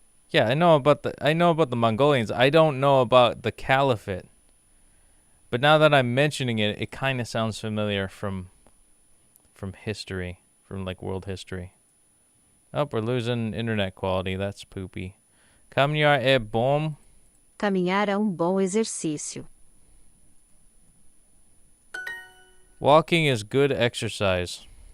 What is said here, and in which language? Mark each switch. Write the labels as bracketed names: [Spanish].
[English] Yeah, I know about the Mongolians. I don't know about the Caliphate. But now that I'm mentioning it, it kind of sounds familiar from history, from like world history. Oh, we're losing internet quality. That's poopy. [Portuguese] Caminhar é bom. Caminhar é bom exercício. [English] Walking is good exercise.